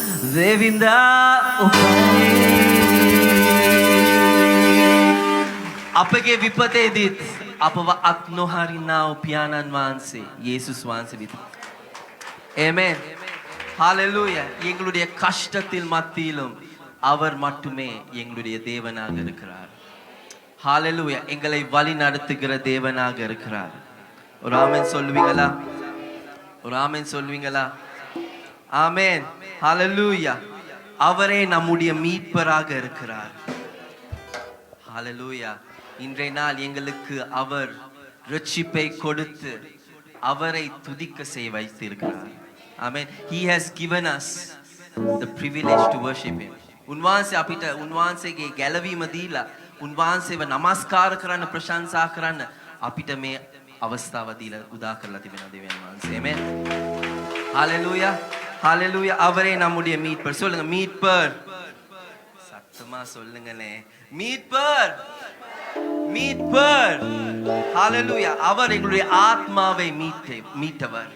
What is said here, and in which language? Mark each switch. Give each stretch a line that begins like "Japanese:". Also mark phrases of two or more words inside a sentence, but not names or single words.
Sinhala: Devinda අපගේ විපතේදීත් අපව අත් නොහරිනා වූ පියාණන් වහන්සේ යේසුස් වහන්සේ විතරයි.
English: Amen. Hallelujah.
Tamil: எங்களுடைய கஷ்டத்தில் மத்தியிலும் அவர் மட்டுமே எங்களுடைய தேவனாக இருக்கிறார்.
English: Hallelujah.
Tamil: எங்களை வழி நடத்துகிற தேவனாக இருக்கிறார். ஒரு ஆமென் சொல்லுவீங்களா? ஒரு ஆமென் சொல்லுவீங்களா? ஆமென். Hallelujah. அவரே நம்முடைய மீட்பராக இருக்கிறார்.
English: Hallelujah.
Tamil: இன்றைய நாள் எங்களுக்கு அவர் ரட்சிப்பை கொடுத்து அவரை துதிக்க செய்ய வைத்திருக்கிறார்.
English: Amen. He has given us the privilege to worship him.
Sinhala: උන්වහන්සේ අපිට උන්වහන්සේගේ ගැලවීම දීලා උන්වහන්සේව නමස්කාර කරන්න ප්‍රශංසා කරන්න අපිට මේ අවස්ථාව දීලා උදා කරලා තිබෙනවා දෙවියන් වහන්සේ.
English: Amen. Hallelujah. Hallelujah.
Tamil: அவரே நம்முடைய மீட்பர். சொல்லுங்க மீட்பர். சத்தமா சொல்லுங்களே. மீட்பர். மீட்பர். Hallelujah. அவர் எங்களுடைய ஆத்மாவை மீட்டவர்.